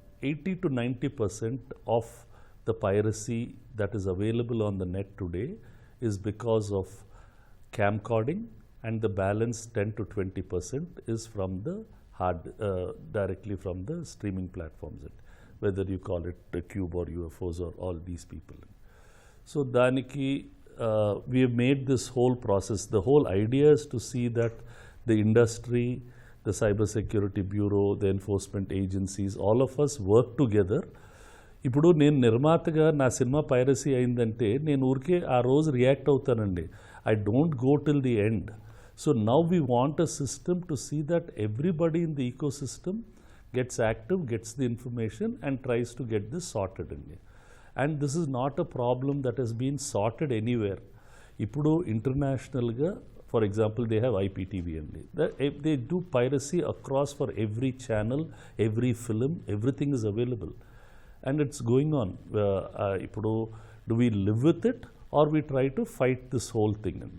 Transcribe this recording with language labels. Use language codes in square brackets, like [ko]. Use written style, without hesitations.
[en] 80 to 90% of the piracy that is available on the net today is because of camcording, and the balance 10 to 20% is from the directly from the streaming platforms, whether you call it the Cube or UFOs or all these people. So [te] daniki [en] we have made this whole process. The whole idea is to see that the industry, the Cyber Security Bureau, the enforcement agencies, all of us work together. [te] ఇప్పుడు నేను నిర్మాతగా నా cinema piracy అయిందంటే నేను ఊరికే ఆ రోజు react అవుతానండి. [en] I don't go till the end. So now we want a system to see that everybody in the ecosystem gets active, gets the information and tries to get this sorted అండి. And this is not a problem that he's been sorted anywhere. [te] ఇప్పుడు [en] ఇంటర్నేషనల్గా, for example, they have IPTV అండి. They do piracy across for every channel, every film, everything is available. And it's going on. [te] Ippudu, [en] do we live with it or we try to fight this whole thing?